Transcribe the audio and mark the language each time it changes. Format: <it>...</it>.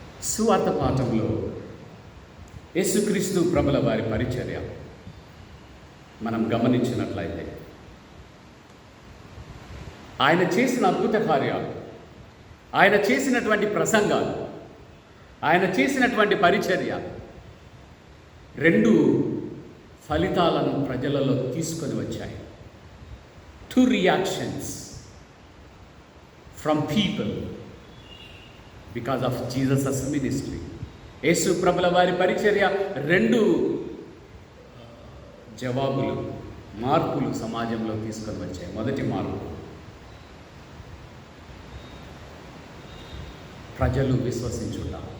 <te>సువార్త పాఠంలో యేసుక్రీస్తు ప్రభుల వారి పరిచర్య మనం గమనించినట్లయితే, ఆయన చేసిన అద్భుత కార్యాలు, ఆయన చేసినటువంటి ప్రసంగాలు, ఆయన చేసినటువంటి పరిచర్య 2 ఫలితాలను ప్రజలలో తీసుకొని వచ్చాయి.</te> <en>2 reactions from people because of Jesus' ministry.</en> <te>యేసు ప్రభుల వారి పరిచర్య 2 జవాబులు, మార్పులు సమాజంలో తీసుకొని వచ్చాయి. మొదటి మార్పు, ప్రజలు విశ్వసించుట.</te>